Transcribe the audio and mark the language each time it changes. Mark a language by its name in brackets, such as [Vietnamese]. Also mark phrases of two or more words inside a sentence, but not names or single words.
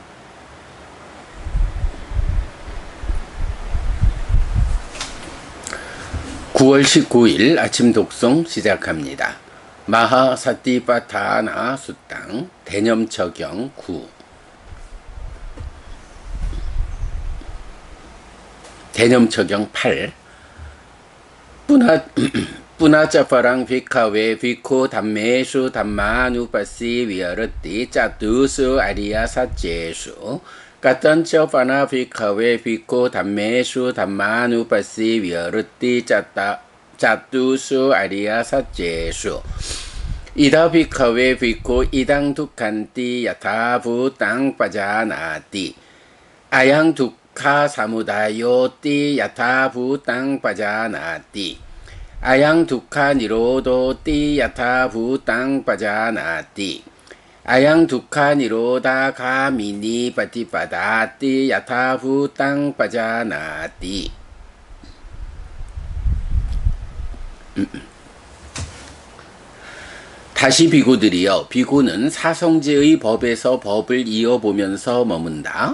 [Korean] (9월 19일) 아침 독송 시작합니다. 마하사티파타나 수땅 대념처경 9. 대념처경 8. [Pali] Punacaparang bhikkhave bhikkhu dhammesu dhammanupassi viharati catusu ariya satjesu katanca pana bhikkhave bhikkhu dhammesu dhammanupassi viharati catusu ariya satjesu ida bhikkhave bhikkhu idang dukkhanti yatha bhutang pajanati ayang dukkha samudayoti yatha bhutang pajanati ayaṃ dukkha nirodhoti yathā bhūtaṃ pajānāti ayaṃ dukkha nirodha gāminī paṭipadāti yathā bhūtaṃ pajānāti. [Korean] 다시 비구들이여, 비구는 사성제의 법에서 법을 이어보면서 머문다.